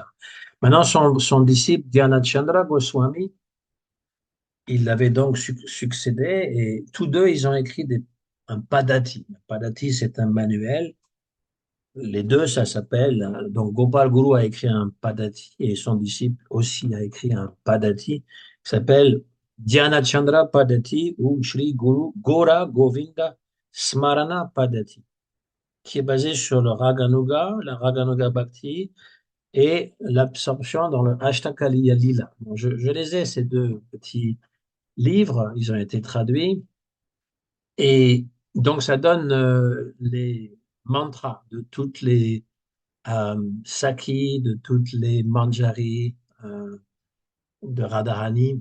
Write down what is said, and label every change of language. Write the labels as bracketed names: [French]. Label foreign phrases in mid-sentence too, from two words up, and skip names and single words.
[French] Maintenant, son disciple, Dhyanachandra Goswami, il avait donc succédé, et tous deux, ils ont écrit un Padati. Un Padati, c'est un manuel. Les deux, ça s'appelle. Donc, Gopal Guru a écrit un Padati et son disciple aussi a écrit un Padati qui s'appelle Dhyana Chandra Padati ou Shri Guru Gora Govinda Smarana Padati, qui est basé sur le Raganuga, la [Sanskrit] Raganuga Bhakti [French] et l'absorption dans le [Sanskrit] Ashtakaliya Lila. [French] Bon, je les ai, ces deux petits livres, ils ont été traduits et donc ça donne les mantras de toutes les Saki, de toutes les Manjari de Radharani,